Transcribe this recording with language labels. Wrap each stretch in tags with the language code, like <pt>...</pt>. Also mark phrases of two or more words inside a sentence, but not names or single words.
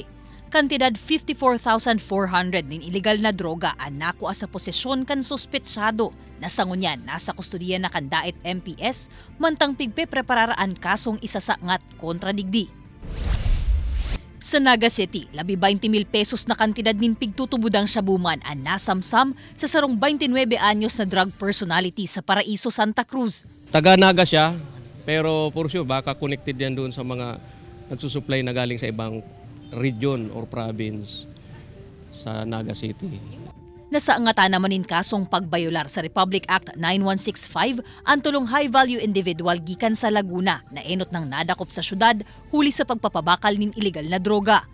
<bik>Kantidad 54,400 nin illegal na droga ang nakuha sa posesyon kan suspetsado na sangunyan nasa kustudiya na kan Daet MPS mantang pigpe-prepararaan kasong isasangat kontra digdi. Sa Naga City, labi 20,000 pesos na kantidad nin pigtutubudang syabuman ang nasamsam sa sarong 29 anyos na drug personality sa Paraiso, Santa Cruz.</bik> <tl>Taga Naga siya, pero</tl> <en>for sure</en> <tl>baka connected yan doon sa mga nagsusupply na galing sa ibang region or province sa Naga City.</tl> <bik>Nasaangatan naman in kasong pagbayolar sa Republic Act 9165 ang tulong</bik> <en>high-value individual</en> <bik>gikan sa Laguna na enot ng nadakop sa syudad huli sa pagpapabakal nin illegal na droga.</bik>